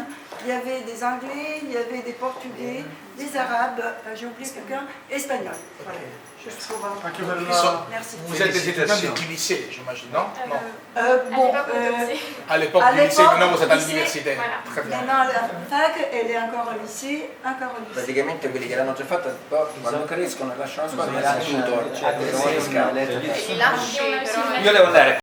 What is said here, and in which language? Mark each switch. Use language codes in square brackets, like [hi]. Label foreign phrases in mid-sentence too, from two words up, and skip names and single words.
[fr] Il y avait des Anglais, il y avait des Portugais, des Arabes, j'ai oublié quelqu'un, Espagnols. Voilà. Juste pour, merci. Vous êtes des étudiants du lycée, j'imagine, non? À l'époque du lycée, maintenant vous êtes à l'université. Voilà. Maintenant la fac, elle est encore au lycée, [it] Praticamente quelli che l'hanno già fatta, quando crescono lasciano la scuola e Lasciano tutor. [fr] le tutor. Et là, [it] Io devo andare.